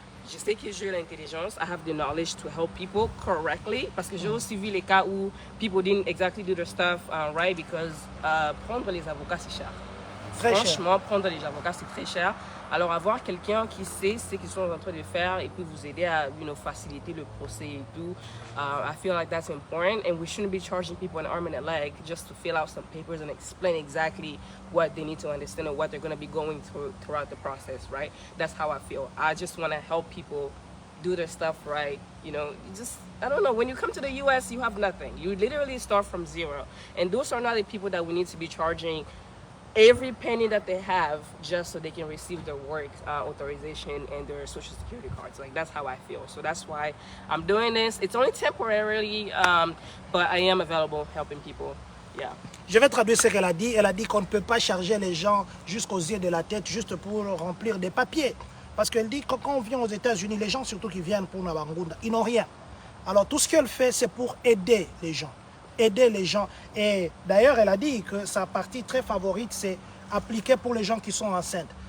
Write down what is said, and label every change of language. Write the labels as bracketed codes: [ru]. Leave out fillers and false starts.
[fr] Je sais que j'ai l'intelligence, [en] I have the knowledge to help people correctly [fr] parce que j'ai aussi vu les cas où [en] people didn't exactly do their stuff right because [fr] prendre les avocats c'est cher. Très Franchement, prendre les avocats, c'est très cher. Alors, avoir quelqu'un qui sait ce qu'ils sont en train de faire et puis vous aider à faciliter le procès et tout, [en] I feel like that's important. And we shouldn't be charging people an arm and a leg just to fill out some papers and explain exactly what they need to understand and what they're going to be going through throughout the process, right? That's how I feel. I just want to help people do their stuff right. You know, I don't know, when you come to the US, you have nothing. You literally start from zero. And those are not the people that we need to be charging every penny that they have just so they can receive their work authorization and their social security cards. Like, that's how I feel. So that's why I'm doing this. It's only temporarily, but I am available helping people. Yeah. [fr] Je vais traduire ce qu'elle a dit. Elle a dit qu'on ne peut pas charger les gens jusqu'aux yeux de la tête juste pour remplir des papiers. Parce qu'elle dit que quand on vient aux États-Unis, les gens surtout qui viennent pour Nabangunda, ils n'ont rien. Alors tout ce qu'elle fait, c'est pour aider les gens. Aider les gens. Et d'ailleurs, elle a dit que sa partie très favorite, c'est appliquer pour les gens qui sont enceintes.